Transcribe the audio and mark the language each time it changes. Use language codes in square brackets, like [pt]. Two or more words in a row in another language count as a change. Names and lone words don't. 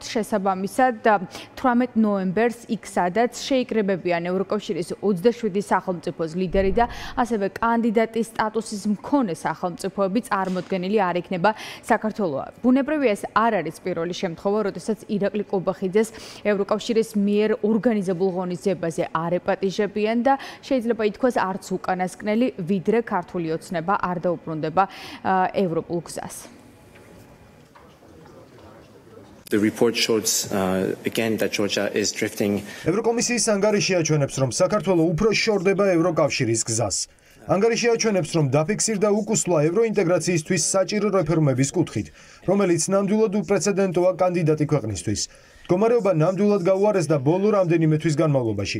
[ka] შესაბამისად 18 ნოემბერს იქ სადაც შეიკრიბებიან ევროკავშირის 27 სახელმწიფოს ლიდერი და ასევე კანდიდატის სტატუსის მქონე სახელმწიფოები წარმოდგენილი არ იქნება საქართველოს. ბუნებრივია ეს არ არის პირველი შემთხვევა, როდესაც ირაკლი კობახიძეს ევროკავშირის მიერ ორგანიზებულ ღონისძიებაზე არ ეპატიჟებიან და შეიძლება ითქვას არც უკანასკნელი, ვიდრე ქართული ოცნება არ დაუბრუნდება ევროპულ გზას. [en] The report shows again that Georgia is drifting. [ka] ევროკომისიის ანგარიში აჩვენებს, რომ საქართველოს უფრო შორდება ევროკავშირის გზას. ანგარიში აჩვენებს, რომ დაფიქსირდა უკუსლა ევროინტეგრაციისთვის საჭირო რეფორმების კუთხით, რომელიც ნამდვილად უპრეცედენტოა კანდიდატი ქვეყნისთვის. მდგომარეობა ნამდვილად გაუარეს და ბოლო რამდენიმე თვის განმავლობაში.